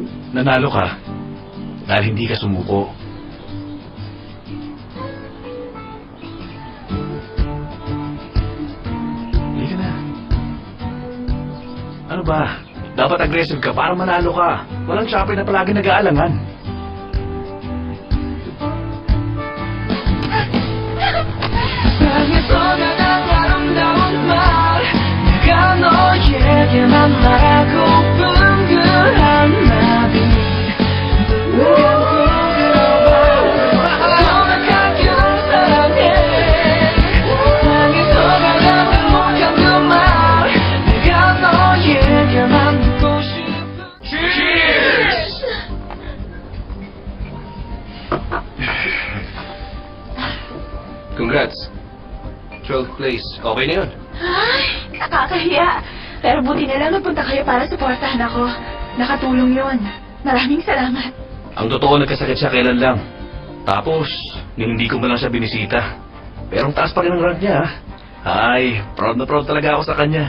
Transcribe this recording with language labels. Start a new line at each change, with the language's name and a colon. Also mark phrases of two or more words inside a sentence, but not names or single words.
Filipino: Nanalo ka. Dahil hindi ka sumuko. Hindi ka na. Ano ba? Dapat aggressive ka para manalo ka. Walang shopper na palagi nag-aalangan.
Korean: 방에서 가장 아름다운 말 내가 너에게만 말하고픈 그 한마디 감고 들어봐 고백하기로 사랑해 방에서 가장 행복한 그 말 내가 너에게만 듣고 싶은
English: Congrats! 12th place.
Filipino: Okay na yun. Ay, nakakahiya. Pero buti na lang nagpunta kayo para suportahan ako. Nakatulong yon. Maraming salamat. Ang totoo, nagkasakit siya kailan lang. Tapos, hindi ko man lang siya binisita. Pero ang taas pa rin ang rank niya, ha? Ay, proud na proud talaga ako sa kanya.